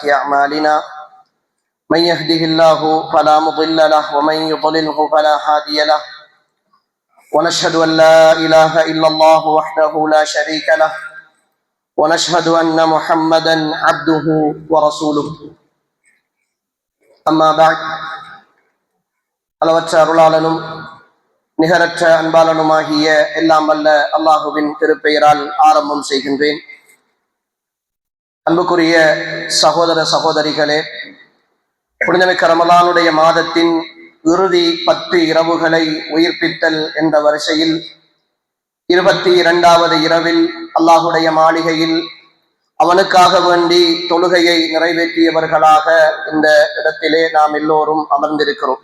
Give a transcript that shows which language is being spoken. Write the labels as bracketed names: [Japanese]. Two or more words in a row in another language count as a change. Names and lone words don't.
[Arabic] أعمالنا من يهده الله فلا مضل له ومن يضلله فلا هادي له ونشهد أن لا إله إلا الله وحده لا شريك له ونشهد أن محمدا عبده ورسوله أما بعد [Tamil] அளவற்ற அருளாளனும் நிகரற்ற அன்பாளனுமாகிய எல்லாம் வல்ல அல்லாஹுவின் திருப்பெயரால் ஆரம்பம் செய்கின்றேன். அன்புக்குரிய சகோதர சகோதரிகளே, புனிதமிக்க ரமலானுடைய மாதத்தின் இறுதி 10 இரவுகளை உயிர்ப்பித்தல் என்ற வரிசையில் 22வது இரவில் அல்லாஹுடைய மாளிகையில் அவனுக்காக வேண்டி தொழுகையை நிறைவேற்றியவர்களாக இந்த இடத்திலே நாம் எல்லோரும் அமர்ந்திருக்கிறோம்.